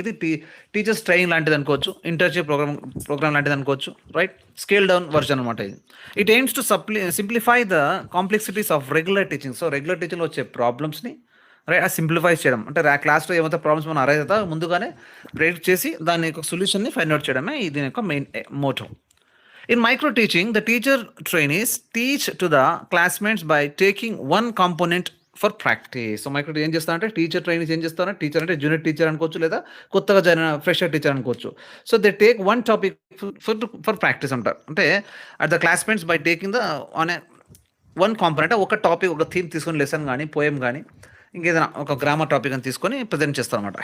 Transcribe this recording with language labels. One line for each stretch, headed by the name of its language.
Telugu: ఇది teachers training లాంటిది అనుకోవచ్చు, ఇంటర్న్షిప్ ప్రోగ్రామ్ లాంటిది అనుకోవచ్చు రైట్.
English: scale down version
Telugu: అనమాట ఇది.
English: It aims to simplify the complexities of regular teaching.
Telugu: So regular టీచింగ్లో వచ్చే ప్రాబ్లమ్స్ని రైట్ సింప్లిఫై చేయడం. అంటే క్లాస్లో ఏమైతే ప్రాబ్లమ్స్ మనం అరైజ్ అవుతా ముందుగానే ప్రెడిక్ట్ చేసి దాని యొక్క సొల్యూషన్ని ఫైండ్ అవుట్ చేయడమే దీని యొక్క main motto.
English: In micro teaching, the teacher trainees teach to the classmates by taking one component for practice.
Telugu: So micro ఏం చేస్తారంటే టీచర్ ట్రైనింగ్స్ ఏం చేస్తారంటే, టీచర్ అంటే జూనియర్ టీచర్ అనుకోవచ్చు, లేదా కొత్తగా జాయిన్ ఫ్రెషర్ టీచర్ అనుకోవచ్చు.
English: so they take one topic for practice
Telugu: అంటారు. అంటే
English: at the classmates by taking the on one component,
Telugu: ఒక టాపిక్, ఒక థీమ్ తీసుకొని లెసన్ కానీ పోయం కానీ ఇంకేదైనా ఒక గ్రామర్ టాపిక్ అని తీసుకొని ప్రజెంట్ చేస్తారనమాట.